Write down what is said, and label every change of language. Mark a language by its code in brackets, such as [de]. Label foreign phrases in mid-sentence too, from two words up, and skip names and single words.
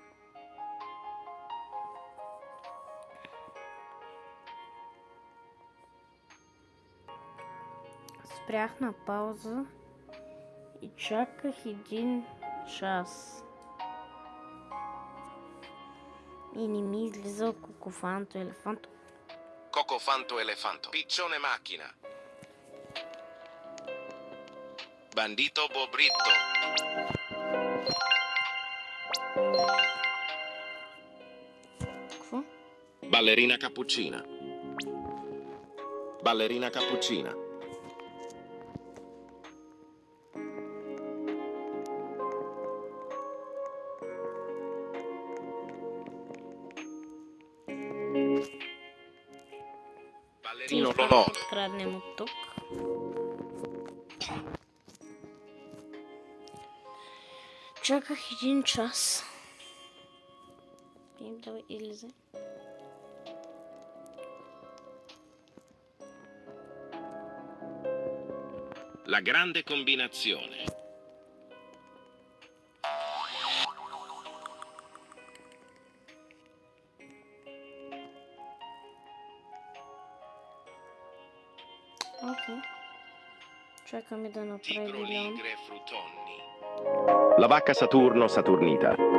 [bg] Спрях на пауза и чаках 1 час. И не ми излизал кокофанто, елефанто. Cocofanto elefanto. Piccione macchina. Bandito Bobrito. Какво? Ballerina cappuccina. Ballerina cappuccina. Ballerino Lolo. Откраднем от тук. Чаках 1 час. И давай излезе. La grande combinazione. Окей. Чакаме да направи билион. La vacca Saturno Saturnita.